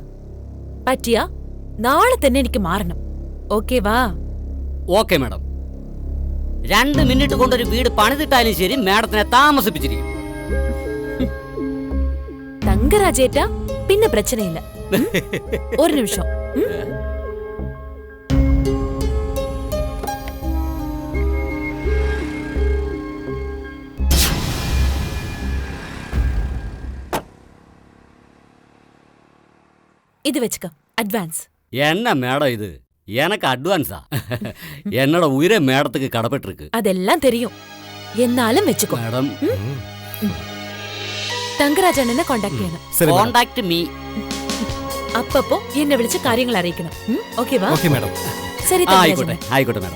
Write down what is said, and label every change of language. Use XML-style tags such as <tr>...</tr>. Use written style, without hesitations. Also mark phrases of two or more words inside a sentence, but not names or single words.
<ml>പറ്റിയ നാളെ തന്നെ എനിക്ക് മാറണം. ഓക്കേ വാ? ഓക്കെ മേഡം. 2 മിനിറ്റ് കൊണ്ടൊരു വീട് പണിതിട്ടാലും ശരി, മേഡത്തിനെ താമസിപ്പിച്ചിരിക്കും. തങ്കരാജേറ്റാ പിന്നെ പ്രശ്നമില്ല. ഒരു നിമിഷം.</ml> <ta>இது வச்சுக்க, அட்வான்ஸ். என்ன மேடம் இது? எனக்கு அட்வான்ஸா? என்னோட உயிரை மேடத்துக்கு கடப்பட்டிருக்கு. அதெல்லாம் தெரியும்,</ta> <ml>എന്നാലും വെച്ചുക്കോ.</ml> <ta>மேடம்,</ta> <ml>തങ്കരാജ് അണ്ണനെ കോണ്ടാക്ട് ചെയ്യണം.</ml> <en>contact me.</en> <ml>അപ്പപ്പോ എന്നെ വിളിച്ച് കാര്യങ്ങൾ അറിയിക്കണം. ഓക്കേ വാ? ഓക്കേ മാഡം. ശരി ആയിക്കോട്ടെ ആയിക്കോട്ടെ മാഡം.</ml>